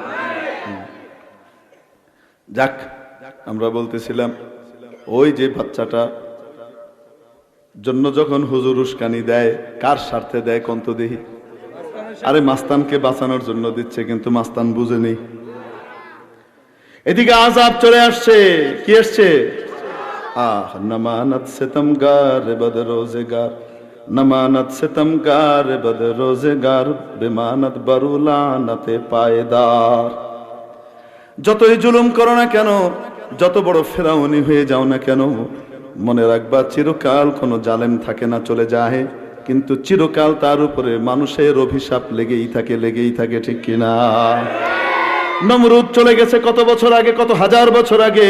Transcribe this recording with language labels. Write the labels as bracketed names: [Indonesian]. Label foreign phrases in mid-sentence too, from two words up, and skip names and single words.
[Bangla] যাক, আমরা বলতেছিলাম ওই যে বাচ্চাটা জন্য যখন হুজুর উস্কানি দেয়, কার স্বার্থে দেয় কোন তো দেখি? আরে মাস্তানকে বাঁচানোর জন্য দিচ্ছে, কিন্তু মাস্তান বুঝেনি। এদিকে আযাব চলে আসছে, কি আসছে? [Persian] آه نماند ستمگار بد روزگار، نماند ستمگار بد روزگار، بماند بر او لعنت پایدار. [Bangla] যতই জুলুম করো না কেন, যত বড় ফেরাউনি হয়ে যাও না কেন, মনে রাখবা চিরকাল কোনো জালেম থাকে না, চলে যায়, কিন্তু চিরকাল তার উপরে মানুষের অভিশাপ লেগেই থাকে, ঠিক কিনা? নমরুদ চলে গেছে কত বছর আগে, কত হাজার বছর আগে।